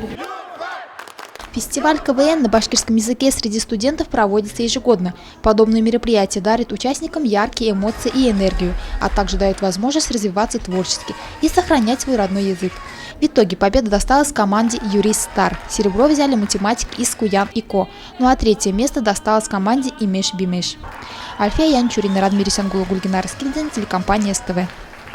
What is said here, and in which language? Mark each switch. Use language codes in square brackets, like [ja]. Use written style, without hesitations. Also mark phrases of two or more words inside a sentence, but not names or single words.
[ru] Фестиваль КВН на башкирском языке среди студентов проводится ежегодно. Подобные мероприятия дарят участникам яркие эмоции и энергию, а также дают возможность развиваться творчески и сохранять свой родной язык. В итоге победа досталась команде «Юристар». Серебро взяли математик из Куян и Ко. Ну а 3-е место досталось команде Имеш-Бимеш. Альфия Янчурина, Радмир Исангулу, Гульгинар Скильдин, телекомпания СТВ.